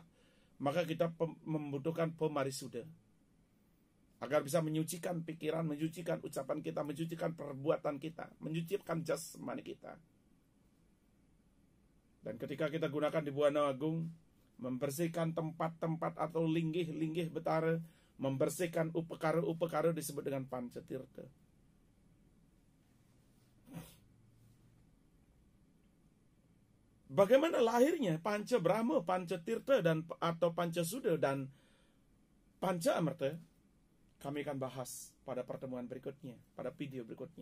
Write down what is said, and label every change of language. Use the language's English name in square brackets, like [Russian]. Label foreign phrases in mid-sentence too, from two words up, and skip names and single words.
[Indonesian] Maka kita membutuhkan Pemarisuda agar bisa menyucikan pikiran, menyucikan ucapan kita, menyucikan perbuatan kita, menyucikan jasmani kita. Dan ketika kita gunakan di Buana Agung, membersihkan tempat-tempat atau linggih-linggih betara, membersihkan upekara-upekara disebut dengan Panca Tirta. Bagaimana lahirnya Panca Brahma, Panca Tirta, atau Panca Suda dan Panca Amarta? Kami akan bahas pada pertemuan berikutnya, pada video berikutnya.